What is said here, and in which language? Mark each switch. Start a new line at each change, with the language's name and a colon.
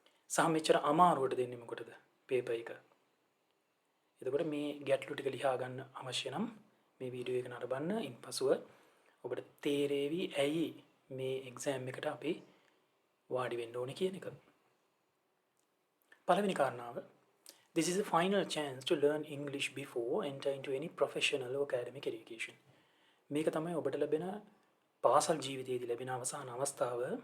Sinhala: සහ මෙච්චර අමාරුවට දෙන්නේ මොකටද පේපර් එක? එතකොට මේ ගැටලු ටික ලියා ගන්න අවශ්‍ය නම් මේ වීඩියෝ එක නරඹන්න. ඉන්පසුව ඔබට තේරෙවි ඇයි මේ එක්සෑම් එකට අපි වාඩි වෙන්න ඕනේ කියන එක. පළවෙනි කාරණාව,
English: this is a final chance to learn English before enter into any professional or academic education.
Sinhala: මේක තමයි ඔබට ලැබෙන පාසල් ජීවිතයේදී ලැබෙන අවසාන අවස්ථාව.